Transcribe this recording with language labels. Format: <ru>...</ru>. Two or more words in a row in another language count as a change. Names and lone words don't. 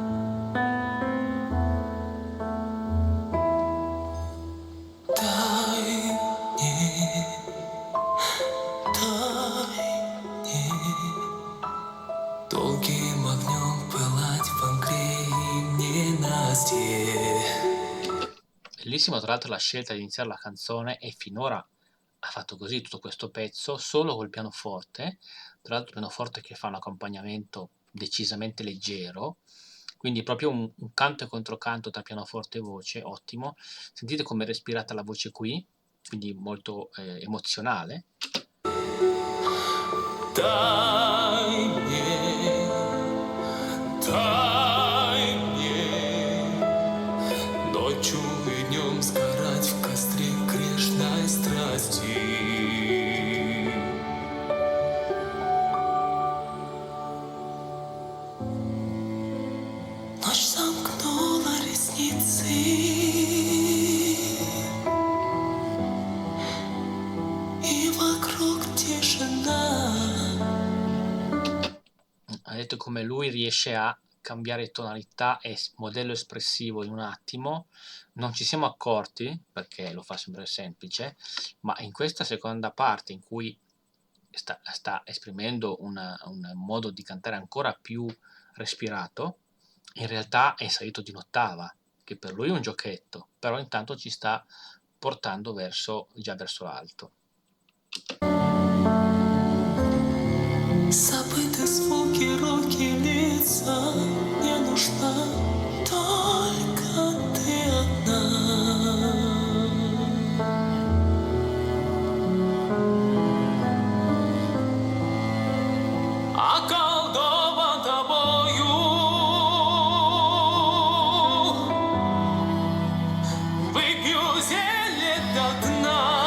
<ru>Дай мне, дай мне долгим огнем пылать в мгле и ненастье.</ru> <it>Bellissimo tra l'altro la scelta di iniziare la canzone, e finora ha fatto così tutto questo pezzo solo col pianoforte, tra l'altro pianoforte che fa un accompagnamento decisamente leggero, quindi proprio un canto e controcanto tra pianoforte e voce, ottimo. Sentite come è respirata la voce qui, quindi molto emozionale.</it> <ru>Дай мне ночью и днем сгорать в костре грешной страсти. Ночь сомкнула ресницы, и вокруг тишина.</ru> <it>Vedete come lui riesce a cambiare tonalità e modello espressivo in un attimo. Non ci siamo accorti, perché lo fa sempre semplice, ma in questa seconda parte in cui sta esprimendo un modo di cantare ancora più respirato, in realtà è salito di un'ottava, che per lui è un giochetto, però intanto ci sta portando già verso l'alto.</it> <ru>Забыты звуки, руки, лица. Мне нужна только ты одна. Околдован тобою, выпью зелье до дна.</ru>